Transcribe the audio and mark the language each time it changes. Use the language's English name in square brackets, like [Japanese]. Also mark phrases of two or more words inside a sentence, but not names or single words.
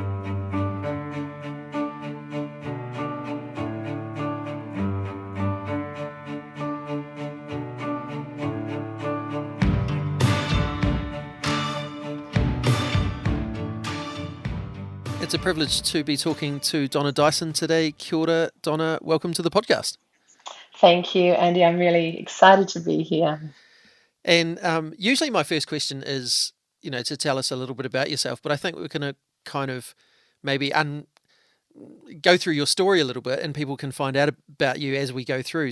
[English] It's a privilege to be talking to Donna Dyson today. [Māori] Kia ora, Donna. [English] Welcome to the podcast. Thank you, Andy. I'm really excited to be here. And usually my first question is, to tell us a little bit about yourself, but I think we're going to kind of maybe go through your story a little bit and people can find out about you as we go through.